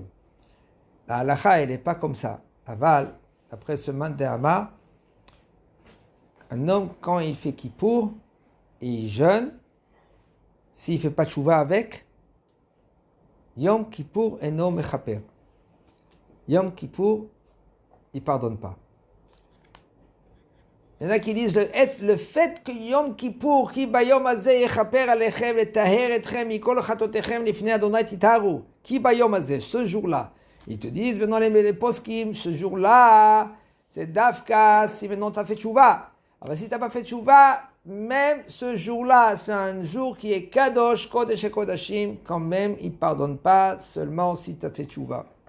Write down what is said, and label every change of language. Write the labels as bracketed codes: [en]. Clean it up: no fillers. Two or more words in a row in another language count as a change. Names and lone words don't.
[fr] La halakha, elle n'est pas comme ça. Aval, après ce man de Hamar, un homme, quand il fait Kippour, et il jeûne, s'il ne fait pas tchouva avec, [he] יום כיפור אינו מכפר. [fr] Yom Kippour, il ne pardonne pas. Il y en a qui disent le fait que Yom Kippour, [he] כי ביום הזה יכפר עליכם לטהר אתכם מכל חטאתיכם לפני אדוני תטהרו כי ביום הזה, [fr] ce jour-là. Ils te disent maintenant les poskim, ce jour-là, c'est dafka si maintenant tu as fait tchouva. Alors si tu n'as pas fait tchouva, même ce jour-là, c'est un jour qui est kadosh, kodesh et kodashim, quand même, il ne pardonne pas seulement si tu as fait tchouva.